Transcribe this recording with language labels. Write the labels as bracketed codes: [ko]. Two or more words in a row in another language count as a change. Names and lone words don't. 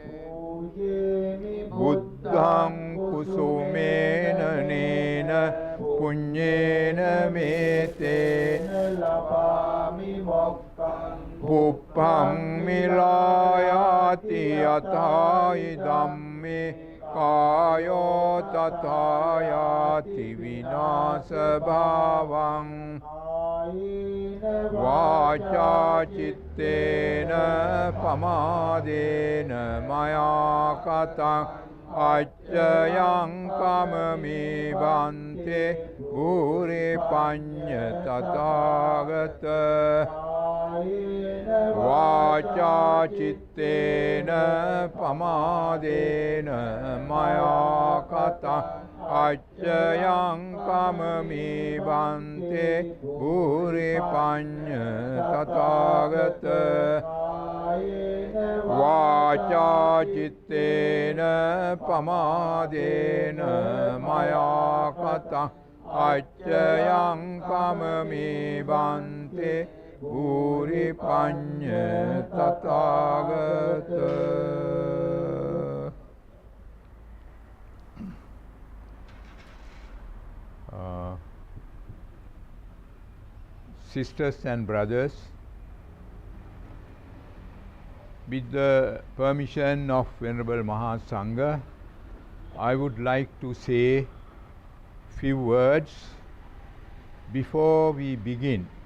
[pi] බුද්ධං කුසුමේන නේන පුඤ්ඤේන මේතේන ලබාමි මොක්ඛං පුප්පං මිලායාති යතයි ධම්මේ කායෝ තථායාති විනාශ භාවං වාචා චිත්තේන පමාදේන මයා කතං අච්චයං කමමි බන්තේ භූරි පඤ්ඤ තථාගත වාචා චිත්තේන පමාදේන මයා කතං අච්චයං කමමි බන්තේ භූරි පඤ්ඤ තථාගත වාචා චිත්තේන පමාදේන මයා කතං අච්චයං කමමි බන්තේ භූරි පඤ්ඤ තථාගත. [en] Sisters and brothers, with the permission of Venerable Mahasangha, I would like to say few words before we begin